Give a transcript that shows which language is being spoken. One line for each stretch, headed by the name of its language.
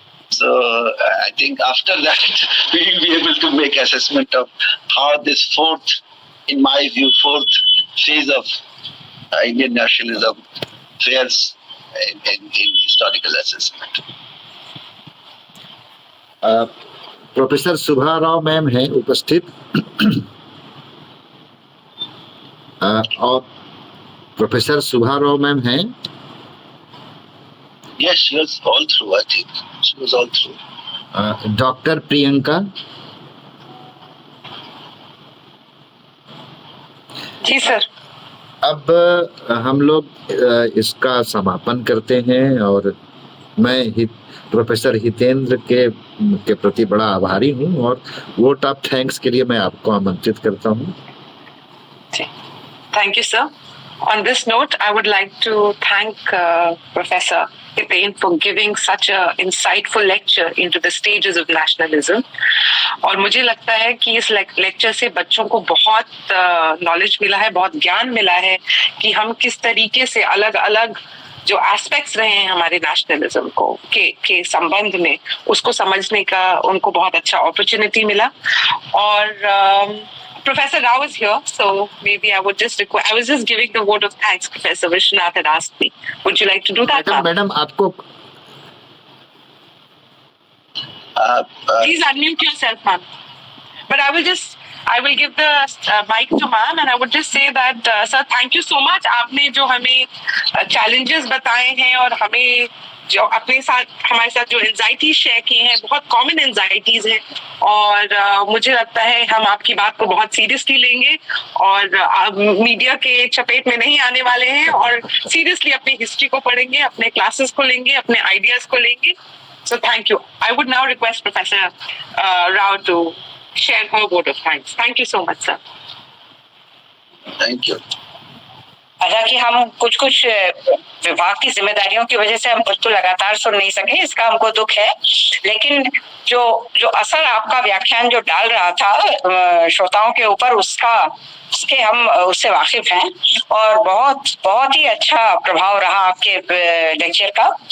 English: So I think after that we will be able to make assessment of how this fourth phase of Indian nationalism fares in historical assessment.
Hindi: Professor Subhash Rao ma'am हैं उपस्थित और professor सुभा Rao ma'am हैं.
English: Yes, she was all through. I think she was all through.
Hindi: Doctor Priyanka. Ji sir. अब हम लोग इसका समापन करते हैं और मैं प्रोफेसर हितेंद्र के प्रति बड़ा आभारी हूँ और वोट ऑफ थैंक्स के लिए मैं आपको आमंत्रित करता हूँ.
English: Thank you, sir. On this note, I would like to thank Professor Hiten for giving such an insightful lecture into the stages of nationalism.
Hindi: और मुझे लगता है कि इस लेक्चर से बच्चों को बहुत नॉलेज मिला है, बहुत ज्ञान मिला है कि हम किस तरीके से अलग अलग जो एस्पेक्ट्स रहे हैं हमारे नेशनलिज्म को के संबंध में उसको समझने का उनको बहुत अच्छा अपॉर्चुनिटी मिला.
English: और Professor Rao is here, so maybe I would just request. I was just giving the vote of thanks. Professor Vishwanath had asked me. Would you like to do that?
Hindi: Madam आपको.
English: Please unmute yourself, ma'am. But I will give the mic to ma'am, and I would just say that, sir, thank you so much.
Hindi: आपने जो हमें challenges बताए हैं और हमें जो अपने साथ हमारे साथ जो एंजाइटी शेयर किए हैं, बहुत कॉमन एंजाइटीज हैं और मुझे लगता है हम आपकी बात को बहुत सीरियसली लेंगे और मीडिया के चपेट में नहीं आने वाले हैं और सीरियसली अपनी हिस्ट्री को पढ़ेंगे, अपने क्लासेस को लेंगे, अपने आइडियाज को लेंगे.
English: So thank you. I would now request Professor Rao to share her vote of thanks. Thank you so much, sir. Thank you.
Hindi: हालांकि हम कुछ विभाग की जिम्मेदारियों की वजह से हम कुछ तो लगातार सुन नहीं सके, इसका हमको दुख है. लेकिन जो असर आपका व्याख्यान जो डाल रहा था श्रोताओं के ऊपर उसके हम उससे वाकिफ हैं और बहुत ही अच्छा प्रभाव रहा आपके लेक्चर का.